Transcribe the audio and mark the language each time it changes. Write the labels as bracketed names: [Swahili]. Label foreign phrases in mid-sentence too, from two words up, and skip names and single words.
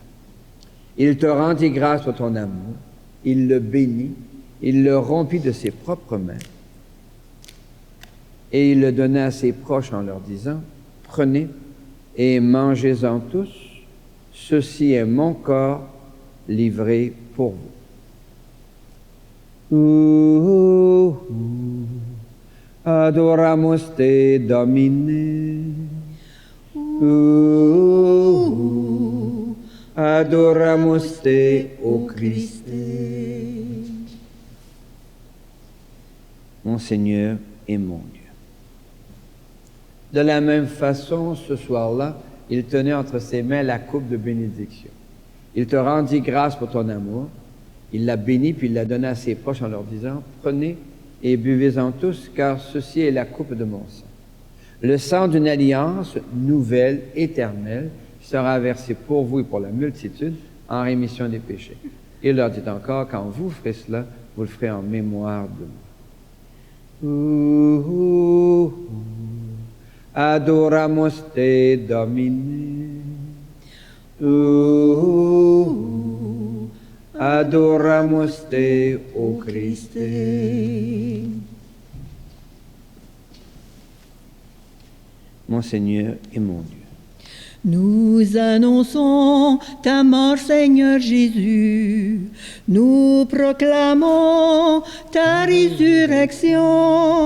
[French] Il te rendit grâce pour ton amour, il le bénit, il le rompit de ses propres mains et il le donna à ses proches en leur disant, « Prenez et mangez-en tous, ceci est mon corps livré pour vous. [Latin] » Adoramus te, Domine. Adoramus te, o Christe. [French] Mon Seigneur et mon Dieu. De la même façon, ce soir-là, il tenait entre ses mains la coupe de bénédiction. Il te rendit grâce pour ton amour. Il l'a bénie, puis il l'a donnée à ses proches en leur disant, « Prenez et buvez-en tous, car ceci est la coupe de mon sang. le sang d'une alliance nouvelle, éternelle, qui sera versé pour vous et pour la multitude en rémission des péchés. Il leur dit encore, quand vous ferez cela, vous le ferez en mémoire de moi. [Latin] Adoramos te, Domine. Adoramos te, ô Christe. [French] Mon Seigneur et mon Dieu. Nous annonçons ta mort, Seigneur Jésus. Nous proclamons ta résurrection.